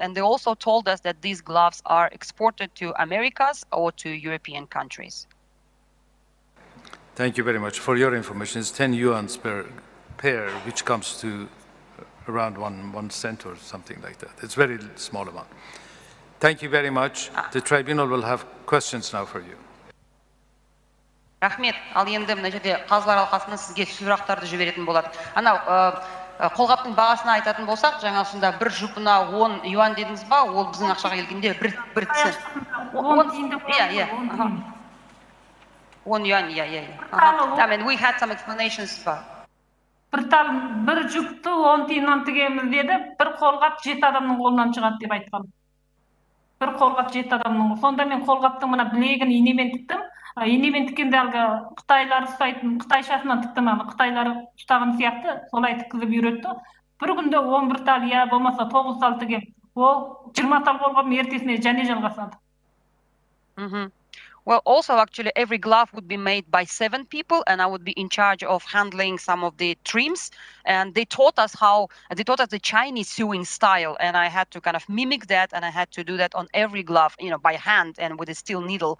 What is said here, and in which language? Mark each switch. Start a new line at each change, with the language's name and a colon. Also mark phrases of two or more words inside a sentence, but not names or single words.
English: And they also told us that these gloves are exported to Americas or to European countries. Thank you very much. For your information, it's 10 yuan per pair, which comes to around 1 cent or something like that. It's a very small amount. Thank you very much. The tribunal will have questions now for you.
Kazakh: Рахмет. Ал енді мына жерде қазылар алқасынан сізге сұрақтарды жіберетін болады. Анау қолғаптың бағасына айтатын болсақ, жаңа сонда бір жұпына 10 юан дедіңіз ба? Ол біздің ақшаға келгенде бір цент.
English: 10 yuan, I mean, we had some explanations for.
Kazakh: Bir жүкті 10 тиыннан тігеміз деді, бір қолғап 7 адамның қолынан шығады деп айтқан. Бір қолғап 7 адамның. Сонда мен қолғаптың мына білегін инемен тіктім. Инемен тіккенде әлгі қытайлар ұстайтын, қытайшасынан тіктім, қытайлар ұстаған сияқты, солай тіккізіп үйретті. Бір күнде 11 тал, я болмаса 9 тал тігем. Ол 20 тал қолғап ертесіне және жалғасады.
English: Well, also, actually, every glove would be made by 7 people, and I would be in charge of handling some of the trims. And they taught us the Chinese sewing style, and I had to kind of mimic that, and I had to do that on every glove, by hand and with a steel needle.